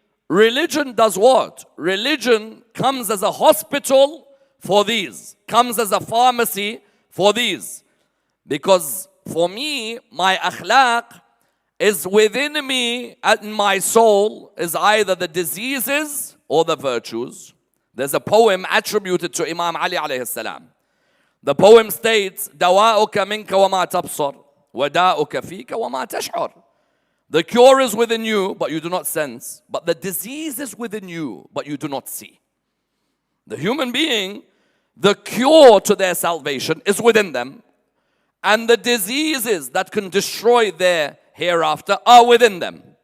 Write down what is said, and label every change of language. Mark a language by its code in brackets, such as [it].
[en] Religion does what? Religion comes as a hospital for these, comes as a pharmacy for these. Because for me, my akhlaq is within me and my soul is either the diseases or the virtues. There's a poem attributed to Imam Ali alayhi salam. The poem states, [ar] دواؤك منك وما تبصر وداؤك فيك وما تشعر. [en] The cure is within you, but you do not sense. But the disease is within you, but you do not see. The human being, the cure to their salvation is within them. And the diseases that can destroy their hereafter are within them.